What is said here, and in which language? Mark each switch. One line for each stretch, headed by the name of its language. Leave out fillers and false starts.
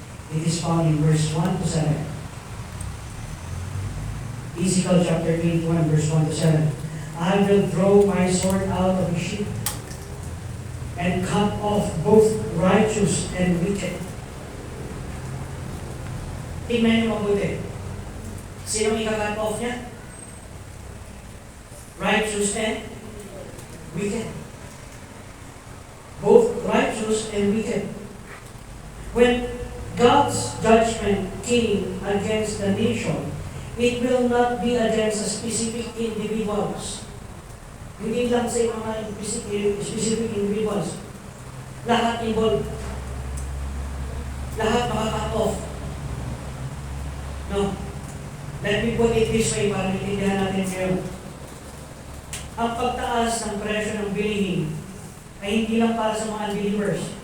English: It is found in verse 1 to 7. Ezekiel chapter 81, verse 1 to 7. I will throw my sword out of his sheath and cut off both righteous and wicked.
Filipino: Tingnan niyo mabuti. Sino ika-cut off niya?
English: Righteous and wicked. Both righteous and wicked. When God's judgment came against the nation, it will not be against a specific individuals.
Filipino: Hindi lang sa mga specific individuals. Lahat involved. Lahat maka-cut off. No?
English: Let me put it this way
Filipino: para maintindihan natin ngayon. Ang pagtaas ng presyo ng bilihin ay hindi lang para sa mga unbelievers.